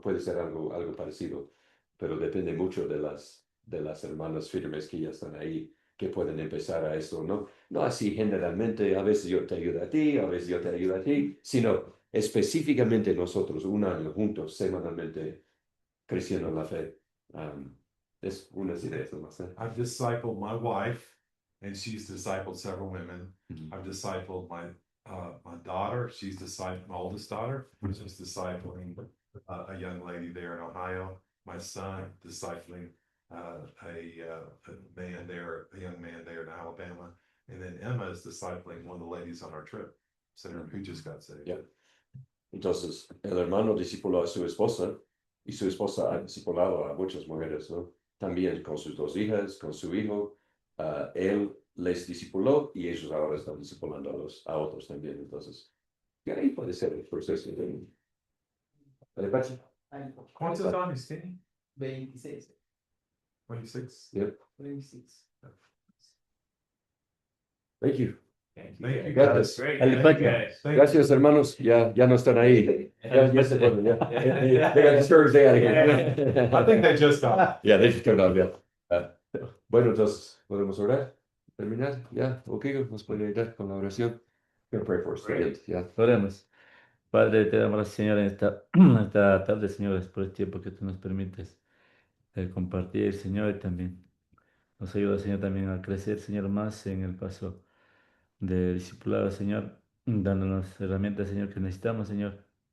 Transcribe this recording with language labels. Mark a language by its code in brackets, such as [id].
[es] Puede ser algo parecido. Pero depende mucho de las hermanas firmes que ya están ahí, que pueden empezar a esto, ¿no? No así generalmente, a veces yo te ayudo a ti, a veces yo te ayudo a ti, sino específicamente nosotros, un año juntos, semanalmente, creciendo en la fe. Es unas ideas nomás, ¿eh? [en] I've discipled my wife, and she's discipled several women. Mhm. I've discipled my daughter. She's discipled my oldest daughter, which is discipling a young lady there in Ohio. My son discipling a man there, a young man there in Alabama, and then Emma is discipling one of the ladies on our trip, Senator, who just got saved. Yeah. [es] Entonces, el hermano discipuló a su esposa y su esposa ha discipulado a muchas mujeres, ¿no? También con sus dos hijas, con su hijo. Él les discipuló y ellos ahora están discipulando a otros también. Entonces, y ahí puede ser el proceso. ¿Vale, Pachi? ¿Cuántos años tiene? 26. 26. [en] Yep. 26. Thank you. Thank you. [es] Gracias. [en] Great. [es] El Pachi. [en] you, guys. Thank [es] Gracias, hermanos. Ya no están ahí. Ya se fueron, ya. [en] They got discouraged, they gotta get. I think they just got. Yeah, they just turned on, yeah. [es] Bueno, entonces, ¿podemos orar? ¿Terminar? Ya, ok, nos puede ayudar con la oración. [en] Gonna pray for us. Great. [es] Ya. Oremos. Padre, te damos gracias, Señor, en esta tarde, Señor, por el tiempo que tú nos permites compartir, Señor, y también nos ayuda, Señor, también a crecer, Señor, más en el paso de discipulado, Señor, dándonos herramientas, Señor, que necesitamos, Señor,